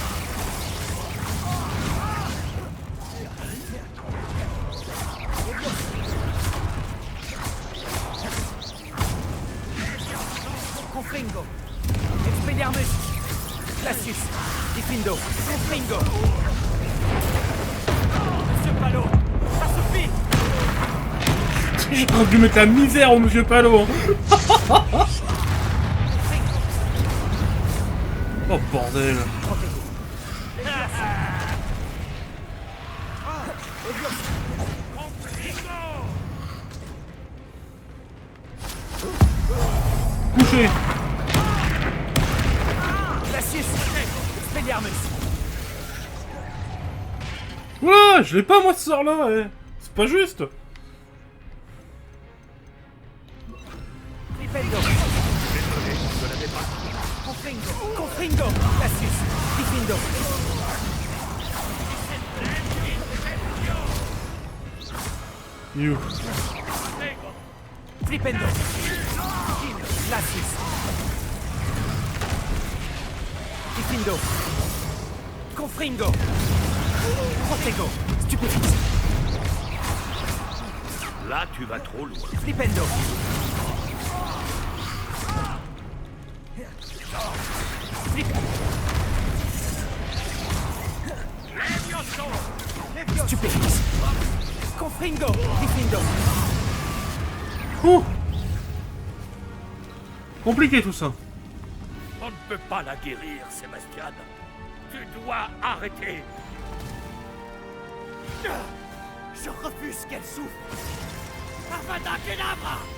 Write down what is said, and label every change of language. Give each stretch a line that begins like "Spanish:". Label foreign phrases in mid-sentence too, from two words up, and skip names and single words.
French: Confringo. Expelliarmus. Glacius. Diffindo. Confringo. Monsieur Palot, ça suffit. J'aurais dû mettre la misère au monsieur Palo. Hein. Oh bordel. Couché. Glacius. Expelliarmus. Oula, je l'ai pas moi ce sort là, eh. C'est pas juste. Flipendo. Confringo. Confringo. Glacius. Diffindo. You. Flipendo. Glacius. Diffindo. Confringo. Protego. Stupefix. Là, tu vas trop loin. Flipendo. Stupefix. Confringo. Diffindo. Ouh. Compliqué tout ça. On ne peut pas la guérir, Sébastien. Tu dois arrêter. Je refuse qu'elle souffre. Avada Kedavra.